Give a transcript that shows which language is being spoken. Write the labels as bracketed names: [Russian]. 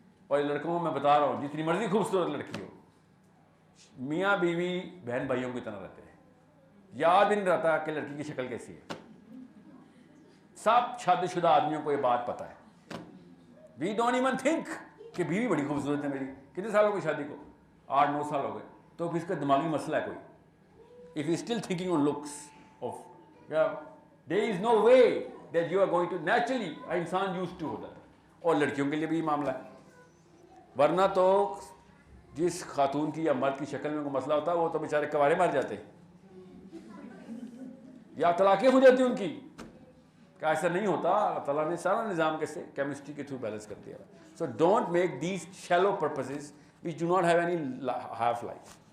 [Urdu] اور لڑکوں میں بتا رہا ہوں جتنی مرضی خوبصورت لڑکی ہو, میاں بیوی بہن بھائیوں کی طرح رہتے ہیں. یاد بھی نہیں رہتا کہ لڑکی کی شکل کیسی ہے. سب شادی شدہ آدمیوں کو یہ بات پتا ہے. [English] we don't even think [Urdu] کہ بیوی بڑی خوبصورت ہے میری. کتنے سال ہو گئے شادی کو؟ 8-9 سال ہو گئے. تو پھر اس کا دماغی مسئلہ ہے کوئی. [English] If you still thinking on looks of, there is no way that you are going to naturally, انسان used to ہوتا ہے. [Urdu] اور لڑکیوں کے لیے بھی یہ معاملہ ہے. ورنہ تو جس خاتون کی یا مرد کی شکل میں کوئی مسئلہ ہوتا ہے وہ تو بیچارے کوارے مر جاتے یا طلاقیں ہو جاتی ان کی. کہ ایسا نہیں ہوتا, اللہ تعالیٰ نے سارا نظام کیسے کیمسٹری کے تھرو بیلنس کر دیا. [English] So don't make these shallow purposes which do not have any half life.